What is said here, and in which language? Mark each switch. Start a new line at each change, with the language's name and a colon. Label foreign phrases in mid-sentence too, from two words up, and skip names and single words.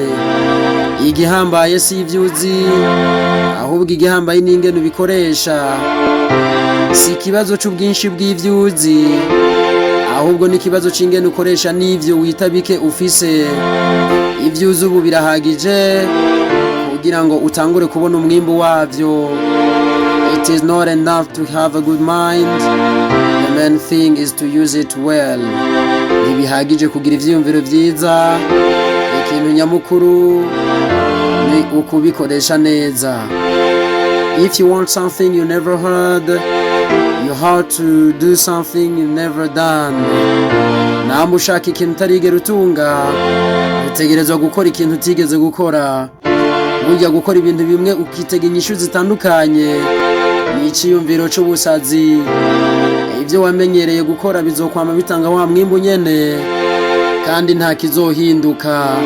Rundi: Igihambaye si ivyuzi, ahubwo igihambaye ni ingene ubikoresha. Si ikibazo c'ubwinshi bw'ivyuzi, ahubwo ni ikibazo c'ingene ukoresha n'ivyo wita bike ufise. Ivyuzi ubu birahagije kugira ngo utangure kubona umwimbu wavyo.
English: It is not enough to have a good mind, the main thing is to use it well.
Rundi: Ntibihagije kugira ivyiyumviro vyiza, ikintu nyamukuru ni ukubikoresha neza.
English: If you want something you never heard, you have to do something you never done.
Rundi: Namba ushaka ikintu utarigera utunga, utegerezwa gukora ikintu utigeze gukora. Burya gukora ibintu bimwe ukitega inyishu zitandukanye ni iciyumviro c'ubusazi. Ibyo wamenyereye gukora bizokwama bitanga wa mwimbu nyene kandi nta kizohinduka.